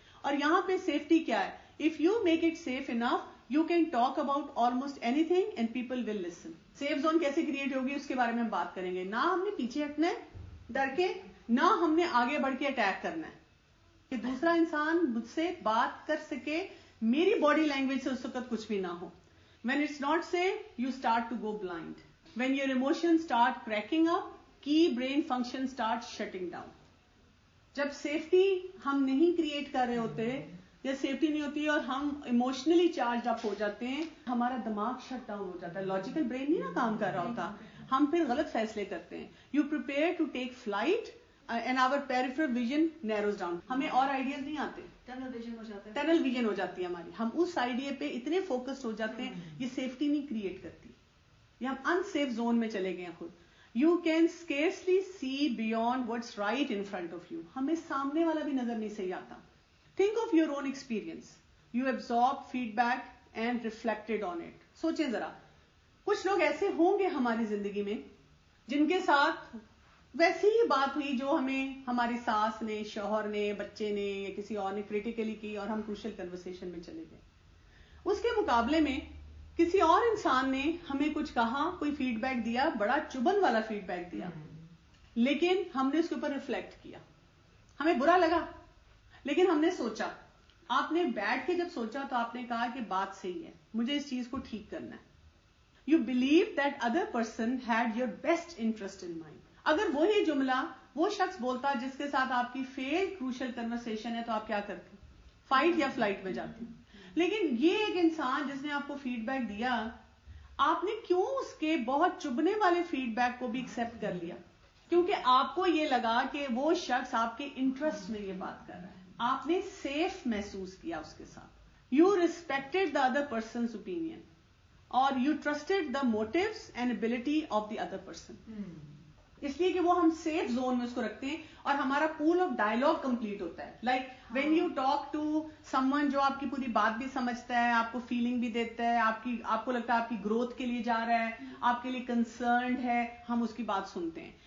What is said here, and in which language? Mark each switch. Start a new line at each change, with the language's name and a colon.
Urdu: اور یہاں پہ سیفٹی کیا ہے؟
English: If you make it safe enough you can talk about almost anything and people will listen.
Urdu: Safe zone کیسے create ہوگی اس کے بارے میں ہم بات کریں گے. نہ ہم نے پیچھے ہٹنا ہے ڈر کے, نہ ہم نے آگے بڑھ کے اٹیک کرنا ہے کہ دوسرا انسان مجھ سے بات کر سکے, میری باڈی لینگویج سے اس وقت کچھ بھی نہ ہو.
English: When it's not safe, you start to go blind. When your emotions start cracking up, key brain functions start shutting down.
Urdu: جب سیفٹی ہم نہیں کریٹ کر رہے ہوتے یا سیفٹی نہیں ہوتی اور ہم ایموشنلی چارجڈ اپ ہو جاتے ہیں, ہمارا دماغ شٹ ڈاؤن ہو جاتا ہے, لاجیکل برین نہیں نا کام کر رہا ہوتا, ہم پھر غلط فیصلے کرتے ہیں.
English: You prepare to take flight and your peripheral vision narrows down.
Urdu: ہمیں اور آئیڈیاز نہیں آتے, ٹنل ویژن ہو جاتا ہے. ٹنل ویژن ہو جاتی ہے ہماری, ہم اس آئیڈیا پہ اتنے فوکسڈ ہو جاتے ہیں, یہ سیفٹی نہیں کریٹ کرتی, یہ ہم انسیف زون میں چلے گئے ہیں خود.
English: You can scarcely see beyond what's right in front of you.
Urdu: ہمیں سامنے والا بھی نظر نہیں صحیح آتا.
English: Think of your own experience. You absorb feedback and reflected on it.
Urdu: سوچیں ذرا, کچھ لوگ ایسے ہوں گے ہماری زندگی میں جن کے ساتھ ویسی ہی بات ہوئی جو ہمیں ہماری ساس نے, شوہر نے, بچے نے یا کسی اور نے کریٹیکلی کی اور ہم کروشل کنورسیشن میں چلے گئے. اس کے مقابلے میں کسی اور انسان نے ہمیں کچھ کہا, کوئی فیڈ بیک دیا, بڑا چبھن والا فیڈ بیک دیا, لیکن ہم نے اس کے اوپر ریفلیکٹ کیا. ہمیں برا لگا لیکن ہم نے سوچا. آپ نے بیٹھ کے جب سوچا تو آپ نے کہا کہ بات صحیح ہے, مجھے اس چیز کو ٹھیک کرنا ہے.
English: You believe that other person had your best interest in mind.
Urdu: اگر وہی جملہ وہ شخص بولتا جس کے ساتھ آپ کی فیل کروشل کنورسیشن ہے تو آپ کیا کرتے؟ فائٹ یا فلائٹ میں جاتے. لیکن یہ ایک انسان جس نے آپ کو فیڈ بیک دیا, آپ نے کیوں اس کے بہت چبھنے والے فیڈ بیک کو بھی ایکسپٹ کر لیا؟ کیونکہ آپ کو یہ لگا کہ وہ شخص آپ کے انٹرسٹ میں یہ بات کر رہا ہے, آپ نے سیف محسوس کیا اس کے ساتھ.
English: You respected the other person's opinion اور you trusted the motives and ability of the other person.
Urdu: اس لیے کہ وہ ہم سیف زون میں اس کو رکھتے ہیں اور ہمارا پول آف ڈائلگ کمپلیٹ ہوتا ہے.
English: like when you talk to someone
Urdu: جو آپ کی پوری بات بھی سمجھتا ہے, آپ کو فیلنگ بھی دیتا ہے, آپ کو لگتا ہے آپ کی گروتھ کے لیے جا رہا ہے, آپ کے لیے کنسرنڈ ہے, ہم اس کی بات سنتے ہیں.